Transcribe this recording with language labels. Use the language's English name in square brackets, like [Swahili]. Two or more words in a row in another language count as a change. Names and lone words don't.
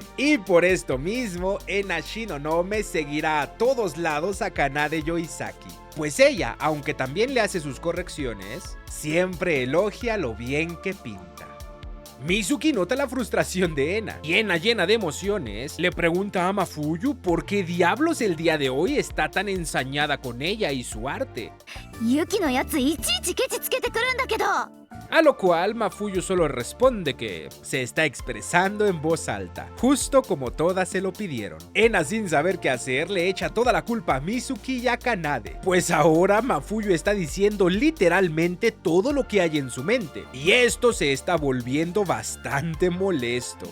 [Spanish] Y por esto mismo, Ena Shinonome seguirá a todos lados a Kanade Yoisaki, pues ella, aunque también le hace sus correcciones, siempre elogia lo bien que pinta. Mizuki nota la frustración de Ena y Ena, llena de emociones, le pregunta a Mafuyu por qué diablos el día de hoy está tan ensañada con ella y su arte. [Japanese] ユキのやついちいちケチつけてくるんだけど。 [Spanish] A lo cual Mafuyu solo responde que se está expresando en voz alta, justo como todas se lo pidieron. Ena, sin saber qué hacer, le echa toda la culpa a Mizuki y a Kanade, pues ahora Mafuyu está diciendo literalmente todo lo que hay en su mente, y esto se está volviendo bastante molesto.